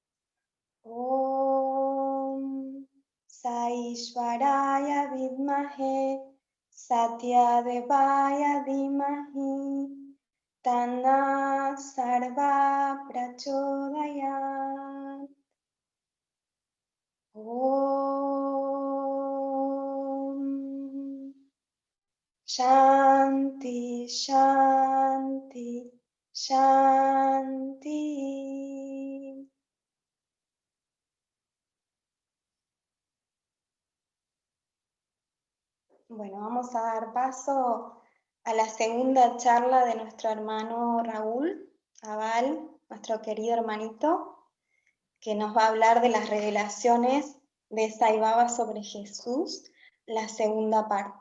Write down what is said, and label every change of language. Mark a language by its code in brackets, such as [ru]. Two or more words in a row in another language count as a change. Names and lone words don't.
[sa] ॐ साईश्वराय विद्महे सत्यदेवाय धीमहि तन्न सर्व प्रचोदयात्. ॐ शान्ति, शान्ति, शान्ति. [es] Bueno, vamos a dar paso a la segunda charla de nuestro hermano Raúl Abal, nuestro querido hermanito, que nos va a hablar de las revelaciones de Sai Baba sobre Jesús, la segunda parte.